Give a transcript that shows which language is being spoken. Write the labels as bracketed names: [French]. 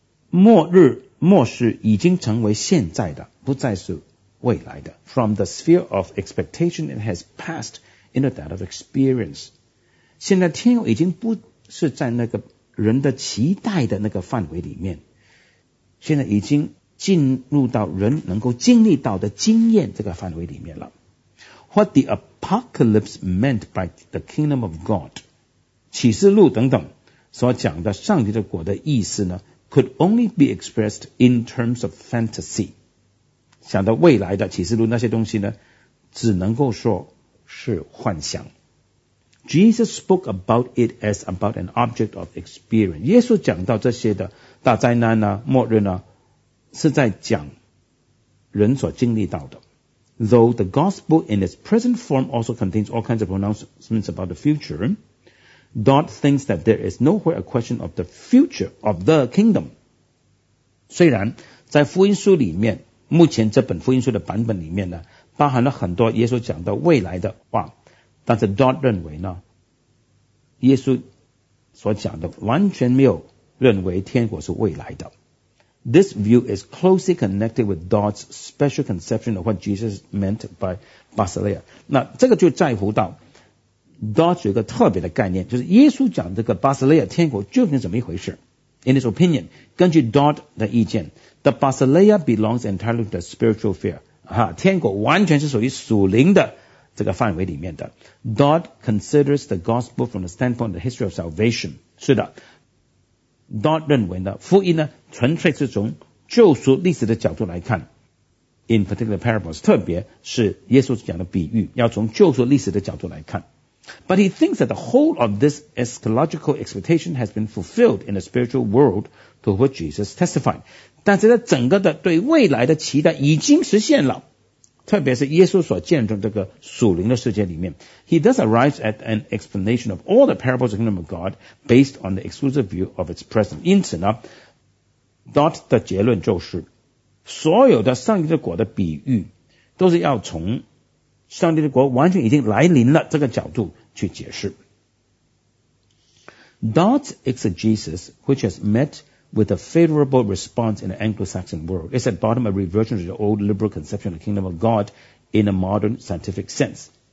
[Chinese] 末日末世已经成为现在的，不再是未来的。 [English] From the sphere of expectation, it has passed into that of experience. [Chinese] 现在天已经不是在那个人的期待的那个范围里面，现在已经进入到人能够经历到的经验这个范围里面了。 [English] What the apocalypse meant by the kingdom of God, [Chinese] 启示录等等所讲的上帝的国的意思呢， [English] could only be expressed in terms of fantasy. [Chinese] 想到未来的启示录那些东西呢，只能够说是幻想。 [English] Jesus spoke about it as about an object of experience. [Chinese] 耶稣讲到这些的大灾难啊末日啊是在讲人所经历到的。 [English] Though the gospel in its present form also contains all kinds of pronouncements about the future, Dodd thinks that there is nowhere a question of the future of the kingdom. [Chinese] 虽然在福音书里面，目前这本福音书的版本里面呢，包含了很多耶稣讲到未来的话，但是 Dodd 认为呢，耶稣所讲的完全没有认为天国是未来的。 [English] This view is closely connected with Dodd's special conception of what Jesus meant by Basileia. [Chinese] 那这个就在乎到 Dodd 有一个特别的概念，就是耶稣讲这个 Basileia 天国究竟怎么一回事。 [English] In his opinion, [Chinese] 根据 Dodd 的意见 [English] ，the Basileia belongs entirely to the spiritual sphere. [Chinese] 哈，天国完全是属于属灵的。这个范围里面的 [English] Dodd considers the gospel from the standpoint of the history of salvation. [Chinese] 是的， Dodd 认为呢，福音呢纯粹是从救赎历史的角度来看， [English] in particular parables, [Chinese] 特别是耶稣讲的比喻，要从旧约历史的角度来看。 [English] But he thinks that the whole of this eschatological expectation has been fulfilled in the spiritual world to which Jesus testified. [Chinese] 但是在整个的对未来的期待已经实现了，特别是耶稣所见证这个属灵的世界里面。 [English] He thus arrives at an explanation of all the parables of the kingdom of God based on the exclusive view of its present. [Chinese] 因此呢 ，dot 的结论就是，所有的上帝的国的比喻都是要从上帝的国完全已经来临了这个角度去解释。 [English] Dot's exegesis, which has met with a favorable response in the Anglo-Saxon world, is at bottom a reversion to the old liberal conception of the kingdom of God in a modern scientific sense.